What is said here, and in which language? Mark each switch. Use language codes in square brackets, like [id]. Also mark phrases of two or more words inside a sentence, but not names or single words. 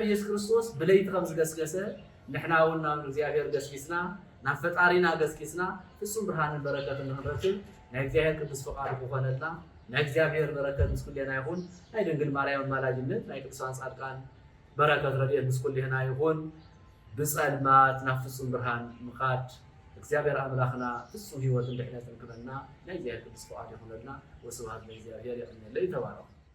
[ti] ኢየሱስ ክርስቶስ ብለይት ከም ዝገስገሰ ንሕናውና እግዚአብሔር ገስኪስና ናብ ፈጣሪና ገስኪስና ፍጹም ብርሃንን በረከትን ንረክብ ናይ እግዚአብሔር ቅዱስ ፈቃዱ ኮነና ናይ እግዚአብሔር በረከት ምስኩልና ይሁን ናይ ድንግል ማርያም ማላጅነት ናይ ቅዱሳን ጻድቃን በረከት ረድኤት ምስኩልና ይሁን በጸልማት ናብ ፍጹም ብርሃን ምኻድ እግዚአብሔር አምላክና ፍጹም ህይወት እንድሕነትን ክበና ናይ እግዚአብሔር ቅዱስ ፈቃዱ ይሁንና [gez] ወስብሐት ለእግዚአብሔር [ti] ይሁን ለይተባረክ